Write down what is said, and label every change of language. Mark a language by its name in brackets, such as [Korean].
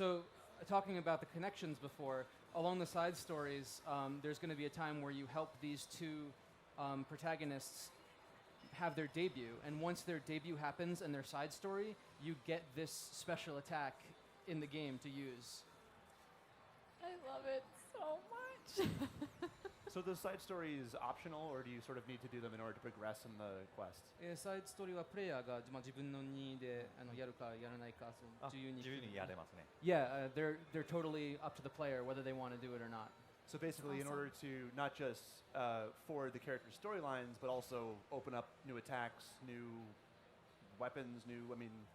[English] So, talking about the connections before, along the side stories, there's going to be a time where you help these two protagonists have their debut, and once their debut happens and their side story, you get this special attack in the game to use. I love it so much. So the side story is optional, or do you sort of need to do them in order to progress in the quest? [Japanese] サイドストーリーはプレイヤーが、自分の任意でやるかやらないか自由にやれますね。 [English] Yeah, they're totally up to the player whether they want to do it or not. So basically, in order to not just forward the character storylines, but also open up new attacks, new weapons, I mean.